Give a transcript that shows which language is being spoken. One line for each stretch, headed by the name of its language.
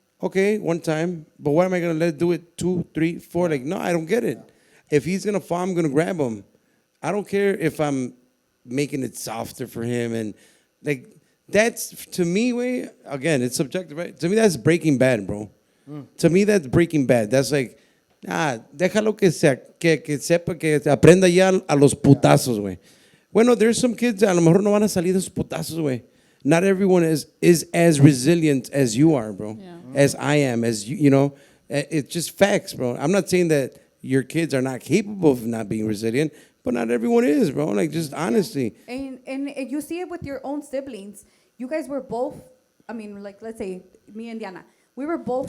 English: Okay, one time, but why am I gonna let it do it 2, 3, 4? Like, no, I don't get it. If he's gonna fall, I'm gonna grab him. I don't care if I'm making it softer for him, and like that's to me. Way again, it's subjective, right? To me, that's Breaking Bad, bro. To me, that's Breaking Bad. That's like,
Spanish: déjalo que sepa que aprenda ya a los putazos, güey. Bueno,
English: there's some kids
Spanish: a lo mejor no van a salir de esos putazos, güey.
English: Not everyone is as resilient as you are, bro. Yeah. As I am, as you know. It's just facts, bro. I'm not saying that your kids are not capable of not being resilient, but not everyone is, bro. Like, just honestly. And you see it with your own siblings. You guys were both, I mean, like, let's say me and Diana, we were both